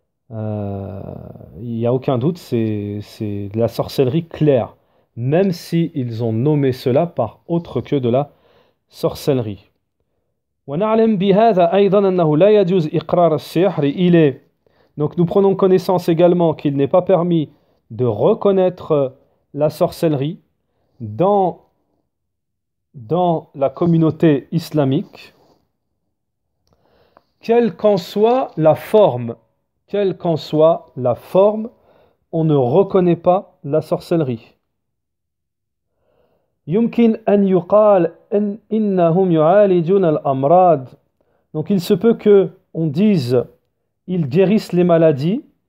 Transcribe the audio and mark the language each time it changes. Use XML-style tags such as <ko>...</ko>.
<fr>Il n'y a aucun doute, c'est de la sorcellerie claire, même si ils ont nommé cela par autre que de la sorcellerie.</fr> <ar>ونعلم بهذا أيضا أنه لا يجوز إقرار السحر.</ar> <fr>Donc nous prenons connaissance également qu'il n'est pas permis de reconnaître la sorcellerie dans la communauté islamique, quelle qu'en soit la forme. Quelle qu'en soit la forme, on ne reconnaît pas la sorcellerie.</fr> <ar>يمكن أن يقال إنهم يعالجون الأمراض.</ar> <fr>Donc il se peut que on dise ils guérissent les maladies.</fr>